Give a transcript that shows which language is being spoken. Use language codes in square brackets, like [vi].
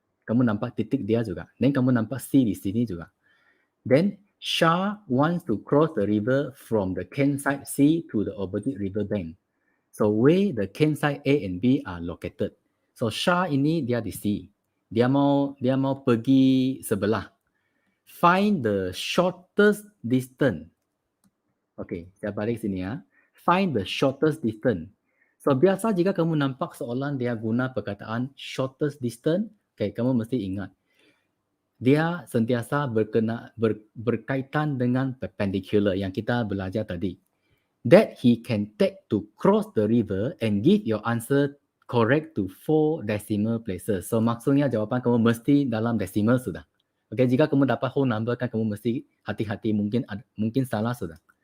[ms] Kamu nampak titik dia juga. Dan kamu nampak C di sini juga. [en] Then Shah wants to cross the river from the campsite C to the opposite river bank. So where the campsite A and B are located. [ms] So Shah ini dia di C. Dia mau pergi sebelah. [en] Find the shortest distance. [ms] Okay, saya balik sini ya. [en] Find the shortest distance. [ms] So biasa jika kamu nampak soalan dia guna perkataan shortest distance, okay, kamu mesti ingat. Dia sentiasa berkaitan dengan perpendicular yang kita belajar tadi. [en] That he can take to cross the river and give your answer correct to 4 decimal places. [ms] So maksudnya jawapan kamu mesti dalam decimal sudah. Okay, jika kamu dapat whole number kan kamu mesti hati-hati, mungkin salah sudah.